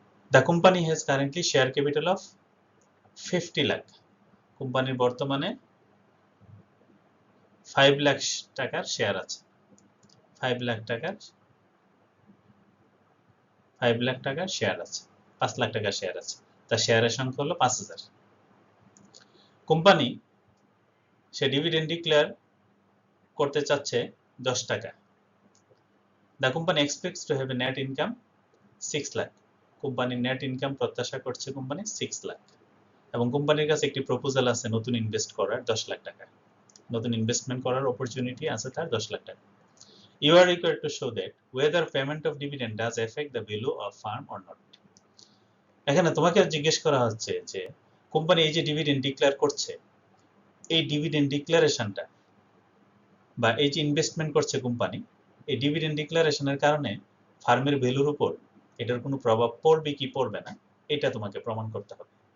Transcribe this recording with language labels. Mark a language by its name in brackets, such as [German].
[English] The company has currently share capital of 50 lakh. [Bangla] কোম্পানির বর্তমানে 5 লাখ টাকার শেয়ার আছে, 5 লাখ টাকার শেয়ার আছে, 5 লাখ টাকার শেয়ার আছে, তার শেয়ারের সংখ্যা হলো 5000। কোম্পানি সে ডিভিডেন্ড ডিক্লেয়ার করতে চাচ্ছে 10 টাকা। [English] The company expects to have a net income 6 lakh. [Bangla] কোম্পানির নেট ইনকাম প্রত্যাশা করছে কোম্পানি 6 লাখ। এবং কোম্পানির কাছে একটি প্রপোজাল আছে নতুন ইনভেস্ট করার 10 লাখ টাকা, নতুন ইনভেস্টমেন্ট করার অপরচুনিটি আছে তার 10 লাখ টাকা। [English] You are required to show that whether payment of dividend does affect the value of firm or not. [Bangla] এখানে তোমাকে জিজ্ঞেস করা হচ্ছে যে কোম্পানি এই যে ডিভিডেন্ড ডিক্লেয়ার করছে, এই ডিভিডেন্ড ডিক্লারেশনটা বা এই যে ইনভেস্টমেন্ট করছে কোম্পানি, এই ডিভিডেন্ড ডিক্লারেশনের কারণে ফার্মের ভ্যালুর উপর এটার কোনো প্রভাব পড়বে কি পড়বে না, এটা তোমাকে প্রমাণ করতে হবে।